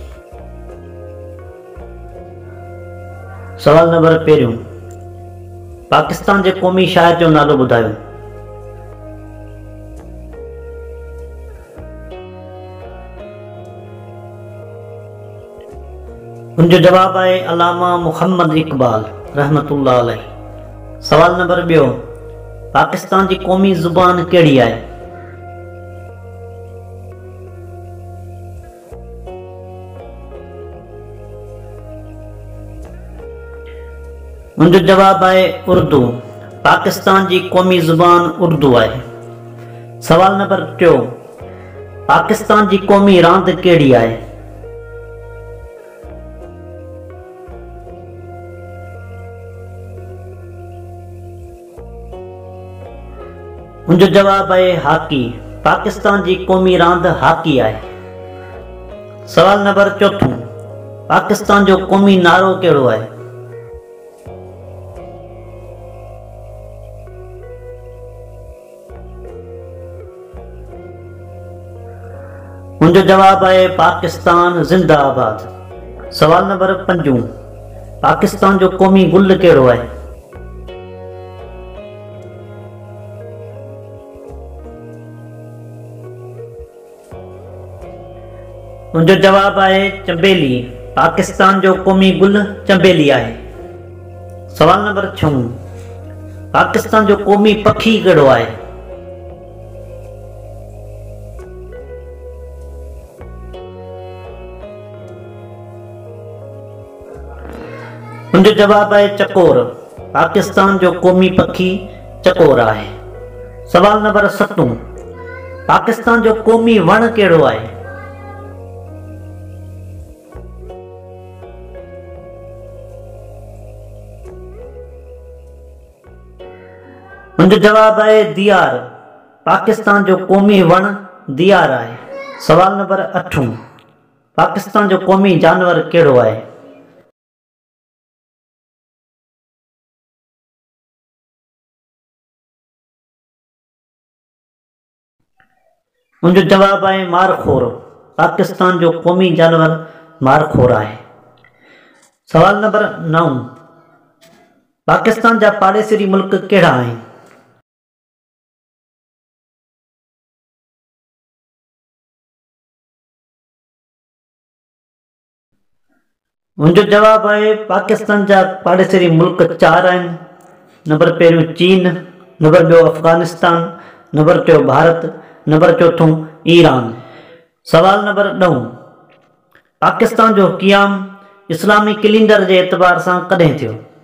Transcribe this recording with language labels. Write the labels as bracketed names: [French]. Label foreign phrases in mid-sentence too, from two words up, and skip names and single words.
[Sindhi] सवाल नंबर पहिरियों, पाकिस्तान जे क़ौमी शाइर जो नालो ॿुधायो। उनजो जवाब है अल्लामा मुहम्मद इकबाल रहमतुल्लाह अलैह। सवाल नंबर ॿियो, पाकिस्तान की क़ौमी ज़ुबान कहिड़ी आहे। उनजो जवाब है उर्दू। [Urdu] پاکستان کی قومی زبان اردو ہے. [Sindhi] सवाल नंबर 3, पाकिस्तान की क़ौमी रांद कहिड़ी आहे। उनजो जवाब है हॉकी। पाकिस्तान की क़ौमी रांद हॉकी है। सवाल नंबर 4, पाकिस्तान जो क़ौमी नारो कहिड़ो है। उनजो जवाब है पाकिस्तान जिंदाबाद। सवाल नंबर 5, पाकिस्तान जो क़ौमी गुल कहिड़ो है। उनजो जवाब है चंबेली। पाकिस्तान जो क़ौमी गुल चंबेली है। सवाल नंबर 6, पाकिस्तान जो क़ौमी पखी कहिड़ो है। उनजो जवाब है चकोर। पाकिस्तान जो क़ौमी पखी चकोर है। सवाल नंबर 7, पाकिस्तान जो क़ौमी वण कहिड़ो है। उनजो जवाब है दियार। पाकिस्तान जो क़ौमी वण दियार है। सवाल नंबर 8, पाकिस्तान जो क़ौमी जानवर कहिड़ो है। उनजो जवाब है मारखोर। पाकिस्तान जो क़ौमी जानवर मारखोर है। सवाल नंबर 9, पाकिस्तान जा पाड़ेसरी मुल्क कहिड़ा आहिनि। उनजो जवाब है पाकिस्तान जा पाड़ेसरी मुल्क 4 आहिनि। नंबर 1 चीन, नंबर 2 अफगानिस्तान, नंबर 3 भारत, नंबर 4 ईरान। सवाल नंबर 9, पाकिस्तान जो क़ियाम [Urdu] اسلامی کیلنڈر کے اعتبار سے [Sindhi] कॾहिं थियो।